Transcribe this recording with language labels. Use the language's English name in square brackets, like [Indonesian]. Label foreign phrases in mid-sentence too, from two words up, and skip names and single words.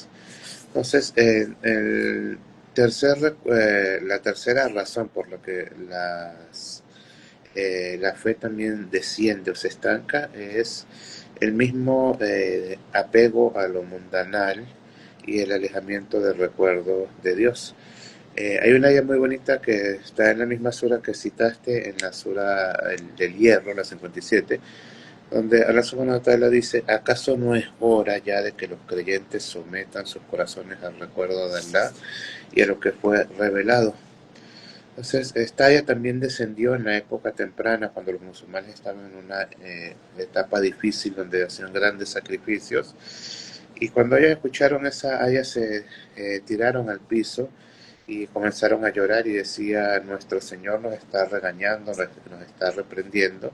[Spanish] Entonces, la tercera razón por la que la fe también desciende o se estanca es el mismo apego a lo mundanal y el alejamiento del recuerdo de Dios. Hay una ayah muy bonita que está en la misma sura que citaste, en la sura del Hierro, la 57, donde Allah [Arabic] سبحانه وتعالى [Spanish] dice: ¿acaso no es hora ya de que los creyentes sometan sus corazones al recuerdo de Allah y a lo que fue revelado? Entonces, esta ayah también descendió en la época temprana, cuando los musulmanes estaban en una etapa difícil donde hacían grandes sacrificios, y cuando ellos escucharon esa ayah se tiraron al piso y comenzaron a llorar y decía: nuestro Señor nos está regañando, nos está reprendiendo.